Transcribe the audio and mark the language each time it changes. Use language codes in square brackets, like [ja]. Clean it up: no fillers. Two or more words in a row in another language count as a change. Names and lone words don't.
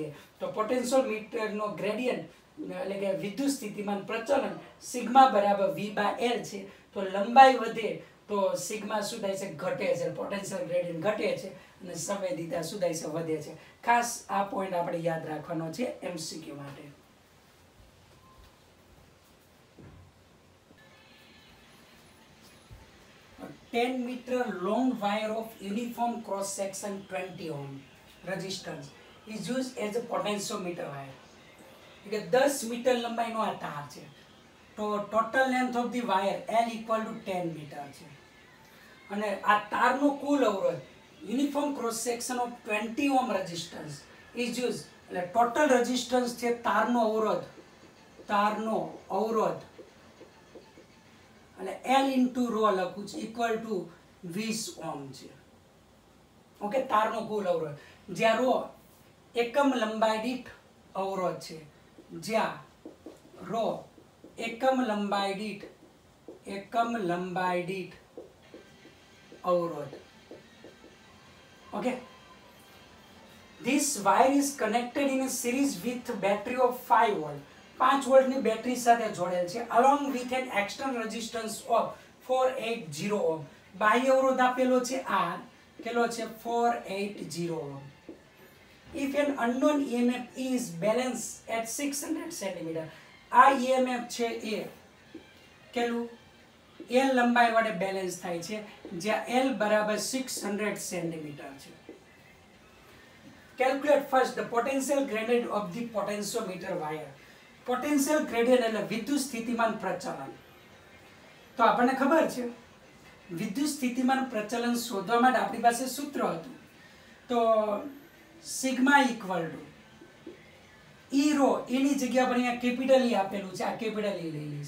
[gu] તો પોટેન્શિયોમીટરનો ગ્રેડિયન્ટ એટલે કે વિદ્યુત સ્થિતિમાન પ્રચલન સિગ્મા બરાબર V બાય L છે. તો લંબાઈ વધે તો સિગ્મા શું થાય છે? ઘટે છે. [en] potential gradient [gu] ઘટે છે અને સંવેદિતા શું થાય છે? વધે છે. ખાસ આ પોઈન્ટ આપણે યાદ રાખવાનો છે MCQ માટે. [en] A 10 meter long wire of uniform cross section 20 ohm resistance is used as a potentiometer wire. [gu] એટલે 10 મીટર લંબાઈનો આ તાર છે. તો [en] total length of the wire L equal to 10 meter [gu] છે. અને આ તારનો કુલ અવરોધ [en] uniform cross section of 20 ohm resistance is use, [gu] એટલે [en] total resistance [gu] છે તારનો અવરોધ એટલે L ઇન્ટુ રો લખું છું [en] equal to 20 ohm [gu] છે. ઓકે, તારનો કુલ અવરોધ જ્યાં રો એકમ લંબાઈ દીઠ અવરોધ છે, જ્યાં રો એકમ લંબાઈ દીઠ અવરોધ. [en] Okay, this wire is connected in a series with battery of 5 volt. [gu] 5 વોલ્ટની બેટરી સાથે જોડેલ છે [en] along with an external resistance of 480 ohm. [gu] બાહ્ય અવરોધ આપેલો છે R, કેટલો છે? 480 ohm. [en] If an unknown EMF is balanced at 600 cm, [gu] આ EMF છે એ કેટલું L લંબાઈ વડે બેલેન્સ થાય છે, જ્યાં L બરાબર 600 સેન્ટીમીટર છે. [en] Calculate first the potential gradient of the potentiometer wire. [gu] Potential gradient એટલે વિદ્યુત સ્થિતિમાન પ્રચલન. તો આપણને ખબર છે વિદ્યુત સ્થિતિમાન પ્રચલન શોધવા માટે આપણી પાસે સૂત્ર હતું. તો સિગ્મા [en] equal to E [gu] રો, એની જગ્યા પર અહીંયા [en] capital E [gu] આપેલું છે, આ [en] capital E [gu] લઈ લઈશ.